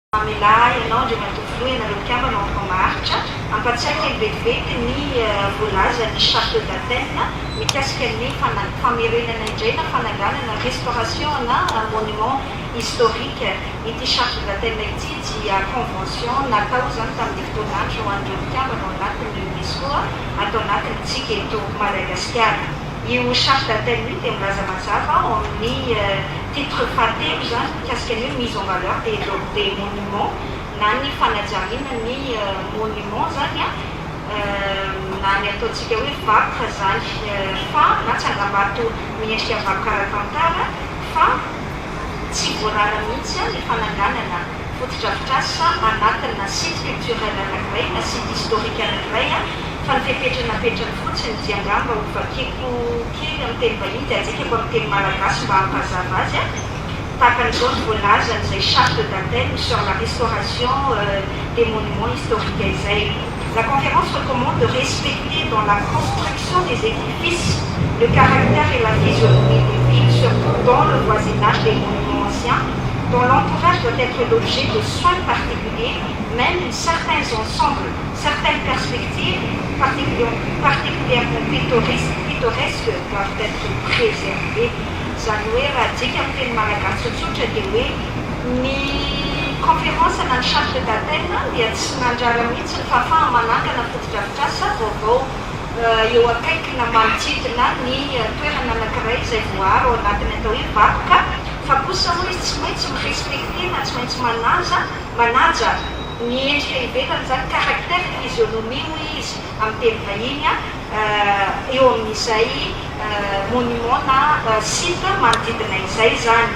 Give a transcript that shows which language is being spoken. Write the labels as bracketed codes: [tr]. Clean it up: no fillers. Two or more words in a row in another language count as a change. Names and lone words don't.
[mg] Milay ianao dia matovolo ianareo mpiambana ao maharitra ampatsiaka ny vetivety ny voalaza ny [fr] charte d'Athènes [mg] mikasika ny famerenana indray na fananganana restauration na [fr] monument historique. [mg] Ity [fr] charte d'Athènes [mg] ity dia convention natao zany tamin'ny fotoanandro ho an'ireo mpiambana ao anatin'ny UNESCO atao anatin'ny tsika eto Madagasikara. Io [fr] charte d'Athènes [mg] io dia milaza mazava ao amin'ny titre fahatelo zany mikasika ny hoe [fr] mise en valeur des monuments [mg] na ny fanajariana ny monument zany na ny ataontsika hoe vakoka zany fa na tsy angam-bato miendrika vakoka ara-tantara fa tsy voarara mihitsy ny fananganana fotodrafitrasa anatina [fr] site culturel [mg] anankiray na [fr] site historique [mg] anankiray fa ny fepetranapetrany fotsiny dia angamba ho vakeko kely amin'ny teny vahiny dia atsika amin'ny teny malagasy mba hampazava azy tahaka an'izao ny voalazan'izay [fr] charte d'Athènes sur la restauration des monuments historiques [mg] izay. [fr] La conférence recommande de respecter dans la construction des édifices le caractère et la physionomie des villes, surtout dans le voisinage des monuments anciens, dont l'entourage doit être l'objet de soins particuliers, même certains ensembles, certaines perspectives particulièrement pittoresques doivent être préservées. [mg] Zany hoe raha dika amin'ny teny malagasy tsotsotra dia hoe ny conférence na ny [fr] charte d'Athènes [mg] dia tsy nandrara mihitsy fa fahamanangana fotodrafitrasa vaovao eo akaikina manodidina ny toerana anankiray izay voaharo ao anatiny atao hoe vakoka fa kosa moa izy tsy maintsy mirespecte na tsy maintsy manaja ny endrika ivelany zany [fr] caractère physionomie [mg] hoy izy amin'ny teny vahiny eo amin'izay monument na site manodidina izay zany.